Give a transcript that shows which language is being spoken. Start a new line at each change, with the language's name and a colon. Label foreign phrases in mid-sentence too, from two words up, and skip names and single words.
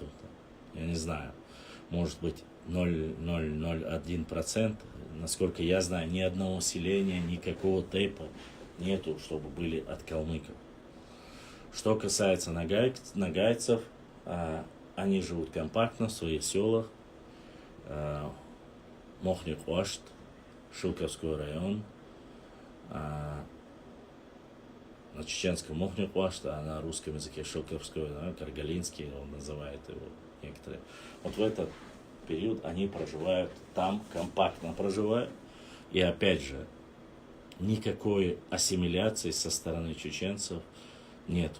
Russian: Я не знаю, может быть 0,001%. Насколько я знаю, ни одного селения, никакого тейпа нету, чтобы были от калмыков. Что касается нагайцев, они живут компактно в своих селах. Мохник-Ошт, Шилковской район. На чеченском Мохник-Ошт, а на русском языке Шилковской, Каргалинский, он называет его некоторые. Вот в этот период они проживают там, компактно проживают. И опять же, никакой ассимиляции со стороны чеченцев нету.